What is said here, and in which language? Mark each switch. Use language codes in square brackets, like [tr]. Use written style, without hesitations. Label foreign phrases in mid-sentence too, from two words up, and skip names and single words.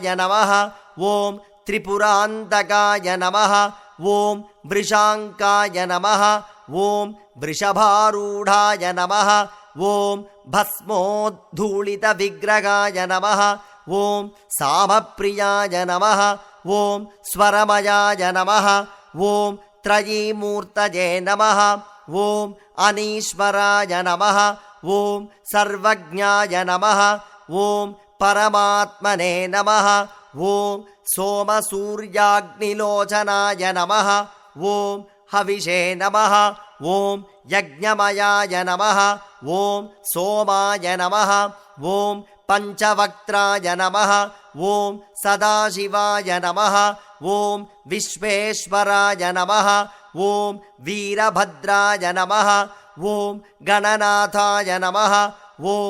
[sa] नमः ॐ त्रिपुरान्तकाय नमः ॐ वृषाङ्काय नमः ॐ वृषभारूढाय नमः ॐ भस्मोद्धूलित विग्रहाय नमः ॐ सामप्रियाय नमः ॐ स्वरमयाय नमः ॐ त्रयीमूर्तये नमः ஓம் அனீஸ்வராய नमः ॐ अनीश्वराय नमः ॐ सर्वज्ञाय नमः ॐ परमात्मने नमः ॐ सोमसूर्याग्निलोचनाय नमः ॐ हविषे नमः ॐ यज्ञमयाय नमः ॐ सोमाय नमः ॐ पञ्चवक्त्राय नमः ॐ सदाशिवाय नमः ॐ विश्वेश्वराय नमः ॐ वीरभद्राय नमः ॐ गणनाथाय नमः ॐ